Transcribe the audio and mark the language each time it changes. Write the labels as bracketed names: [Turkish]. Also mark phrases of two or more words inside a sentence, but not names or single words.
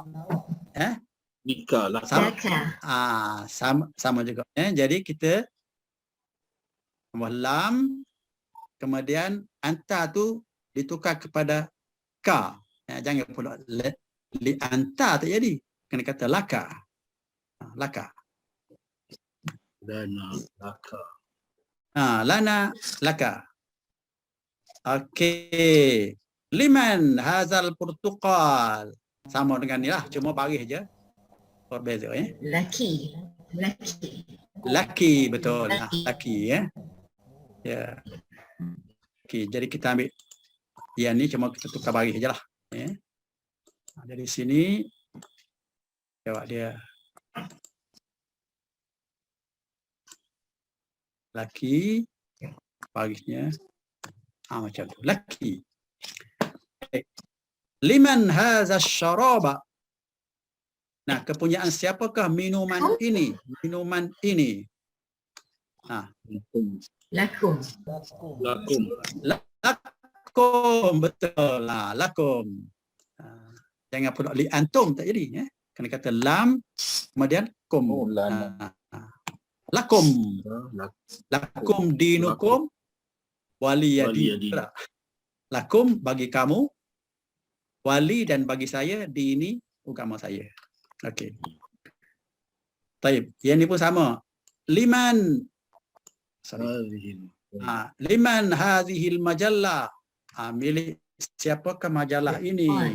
[Malay] Nika lah. Sama juga. Jadi kita tambah lam, kemudian anta tu ditukar kepada ka. Jangan pula [Arabic] ل أنت [Malay] tak jadi. Kena kata laka. Laka. [Arabic] لنا لك. لنا لك. Okey. لمن هذا Portugal. [Malay] Sama dengan ni lah, cuma baris je. Berbeza [Arabic] Laki. Laki. Laki, betul. Laki. Laki ya. Ya. [Malay] Okey, jadi kita ambil yang ni cuma kita tukar baris je lah. Ya. Dari sini jawab dia laki, barisnya macam tu. [Arabic] Laki. لمن هذا الشراب. [Malay] Nah, kepunyaan siapakah minuman ini? Minuman ini. [Arabic] Lakum. Lakum. Lakum, [Malay] betul lah, lakum. Jangan pula [Arabic] ل أنتم, [Malay] tak jadi. Kena kata lam, kemudian kum. Oh, lam. [Arabic] Lakum. لكم دينكم ولي دين. [Malay] Lakum bagi kamu, wali dan bagi saya, dini agama saya. Okey. Baik, yang ni pun sama. [Arabic] لمن لمن هذه المجلة. [Malay] Milik siapakah majalah ini?